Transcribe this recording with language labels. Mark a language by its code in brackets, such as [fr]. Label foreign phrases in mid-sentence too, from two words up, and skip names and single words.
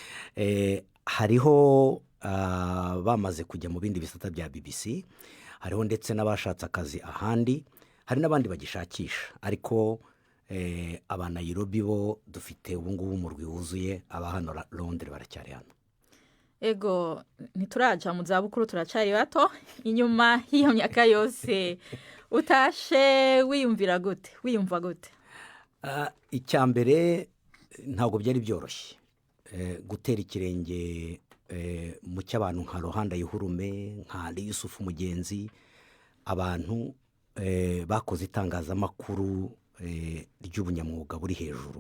[rn] Hariho bamaze kujya mu bindi bisata bya BBC, hariho ndetse n'abashatse akazi ahandi, hari n'abandi bagishakisha, ariko aba Nairobi bo dufite ubu ngubu umurwi wuzuye, aba hano Londres baracyari hano. Ego ntituraja mu zabukuru turacari bato, inyuma y'iyo myaka yose utashe wiyumva gute? Icyambere ntabwo byari byoroshye gutera ikirenge mu cy'abantu nka Ruhanda Yuhurume, nka Yusufu Mugenzi, abantu bakoze itangazamakuru ry'ubunyamwuga buri hejuru.